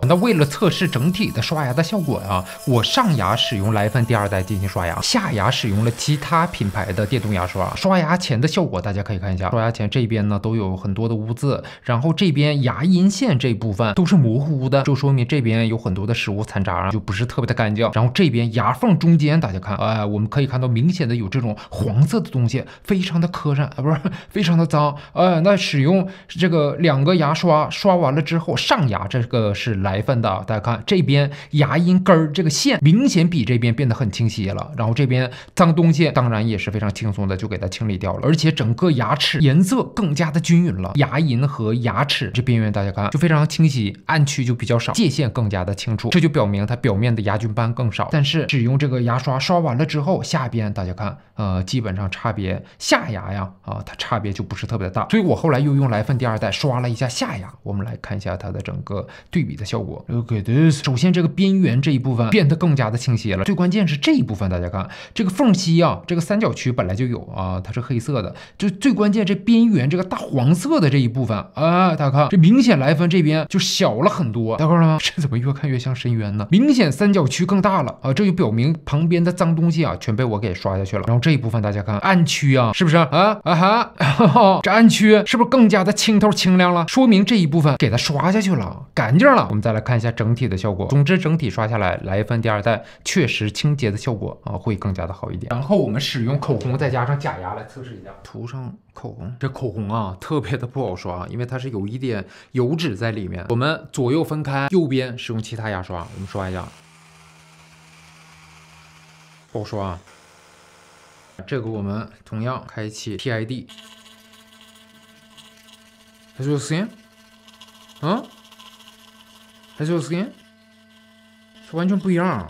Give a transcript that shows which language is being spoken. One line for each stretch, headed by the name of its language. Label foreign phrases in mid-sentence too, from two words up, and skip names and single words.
Chinese: 那為了測試整體的刷牙的效果我上牙使用萊芬第2代進行刷牙，下牙使用了其他品牌的電動牙刷。刷牙前的效果大家可以看一下，刷牙前這邊呢都有很多的污漬，然後這邊牙齦線這部分都是模糊的，就說明這邊有很多的食物殘渣就不是特別的乾淨。然後這邊牙縫中間大家看我們可以看到明顯的有這種黃色的東西，非常的磕碜不是非常的髒那使用這個2個牙刷刷完了之後，上牙這個是萊芬的，大家看這邊牙齦根這個線明顯比這邊變得很清晰了，然後這邊髒東西當然也是非常輕鬆的就給它清理掉了，而且整個牙齒顏色更加的均勻了，牙齦和牙齒這邊緣大家看就非常清晰，暗區就比較少，界限更加的清楚，這就表明它表面的牙菌斑更少。但是使用這個牙刷刷完了之後，下邊大家看基本上差別下牙呀它差別就不是特別的大，所以我後來又用萊芬第2代刷了一下下牙，我們來看一下它的整個對比的效果。
English: Look at this，
Chinese: 首先這個邊緣這一部分變得更加的清晰了，最關鍵是這一部分大家看這個縫隙這個三角區本來就有它是黑色的，就最關鍵這邊緣這個大黃色的這一部分大家看這明顯萊芬這邊就小了很多，大家看到嗎？這怎麼越看越像深淵呢？明顯三角區更大了這就表明旁邊的髒東西全被我給刷下去了。然後這一部分大家看暗區是不是這暗區是不是更加的清透清亮了？說明這一部分給它刷下去了，乾淨了。我們再來看一下整體的效果。總之整體刷下來，萊芬第2代確實清潔的效果會更加的好一點。然後我們使用口紅再加上假牙來測試一下，塗上口紅。這口紅特別的不好刷，因為它是有一點油脂在裡面。我們左右分開，右邊使用其他牙刷，我們刷一下，不好刷這個我們同樣開啟 TID， 還是有時間，啊，還是有時間，是完全不一樣。